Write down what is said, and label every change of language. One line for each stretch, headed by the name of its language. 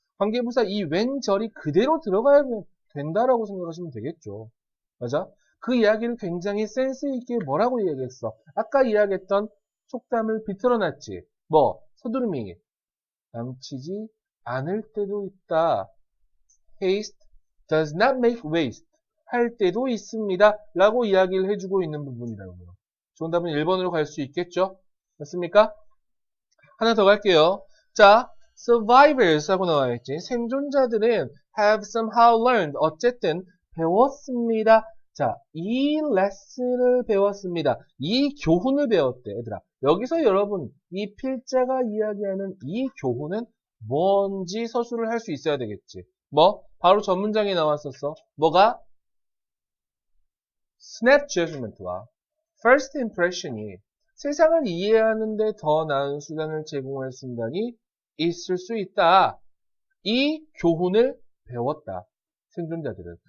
Korean: 관계부사 이 왼절이 그대로 들어가야 된다라고 생각하시면 되겠죠. 맞아? 그 이야기를 굉장히 센스 있게 뭐라고 이야기했어? 아까 이야기했던 속담을 비틀어놨지. 뭐? 서두름이 남치지 않을 때도 있다.
English: Haste does not make waste.
Korean: 할 때도 있습니다. 라고 이야기를 해주고 있는 부분이라고요. 정답은 1번으로 갈 수 있겠죠? 맞습니까? 하나 더 갈게요. 자, survivors 하고 나와있지. 생존자들은
English: have somehow learned.
Korean: 어쨌든 배웠습니다. 자, 이 레슨을 배웠습니다. 이 교훈을 배웠대, 얘들아. 여기서 여러분, 이 필자가 이야기하는 이 교훈은 뭔지 서술을 할 수 있어야 되겠지. 뭐? 바로 전 문장에 나왔었어. 뭐가? snap judgment와 first impression이 세상을 이해하는데 더 나은 수단을 제공할 순간이 있을 수 있다. 이 교훈을 배웠다. 생존자들은.